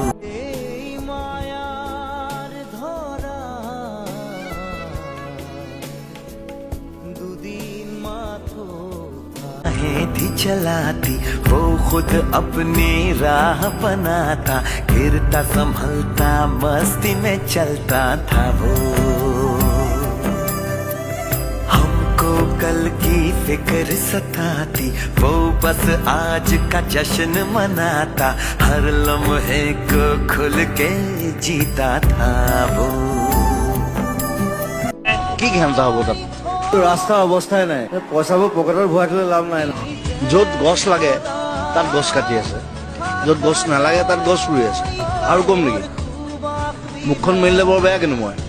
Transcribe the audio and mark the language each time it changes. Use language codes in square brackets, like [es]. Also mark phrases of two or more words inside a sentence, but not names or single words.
[hi] थी चलाती, वो खुद अपनी राह बनाता, गिरता संभलता मस्ती में चलता था वो। हमको कल की फिक्र सताती, वो बस आज का जश्न मनाता, हर लम्हे को खुल के जीता था वो। [as] কি ঘেমটা হ'ব তাত? ৰাস্তাৰ অৱস্থাই নাই, পইচাবোৰ পকেটত ভৰাই থলে লাভ নাই। য'ত গছ লাগে তাত গছ কাটি আছে, য'ত গছ নালাগে তাত গছ ৰুই আছে। আৰু কম নেকি? মুখখন মেলিলে বৰ বেয়া কিন্তু মই